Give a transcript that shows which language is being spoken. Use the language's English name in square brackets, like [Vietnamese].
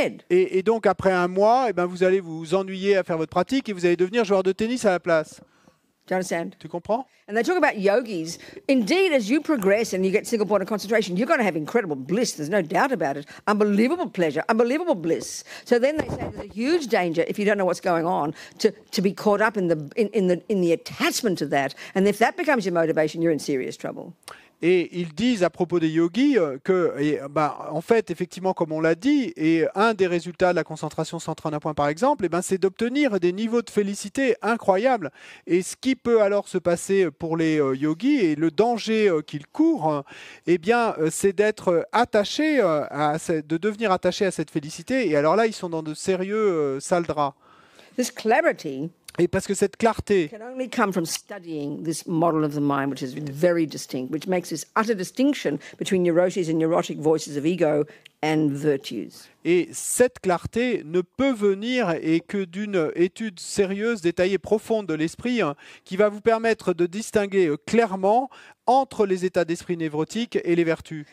[French] Et donc, après un mois, vous allez vous ennuyer à faire votre pratique et vous allez devenir joueur de tennis à la place. [English] Do you understand? [French] Tu comprends? [English] And they talk about yogis. Indeed, as you progress and you get single point of concentration, you're going to have incredible bliss. There's no doubt about it. Unbelievable pleasure, unbelievable bliss. So then they say there's a huge danger if you don't know what's going on to be caught up in the attachment to that. And if that becomes your motivation, you're in serious trouble. [French] Et ils disent à propos des yogis que, en fait, effectivement, comme on l'a dit, et un des résultats de la concentration centrée en un point, par exemple, c'est d'obtenir des niveaux de félicité incroyables. Et ce qui peut alors se passer pour les yogis et le danger qu'ils courent, c'est d'être attachés, de devenir attachés à cette félicité. Et alors là, ils sont dans de sérieux sales draps. [English] This clarity. [French] Et parce que cette clarté [English] can only come from studying this model of the mind, which is very distinct, which makes this utter distinction between neuroses and neurotic voices of ego and virtues. [French] Et cette clarté ne peut venir et que d'une étude sérieuse, détaillée, profonde de l'esprit qui va vous permettre de distinguer clairement entre les états d'esprit névrotiques et les vertus.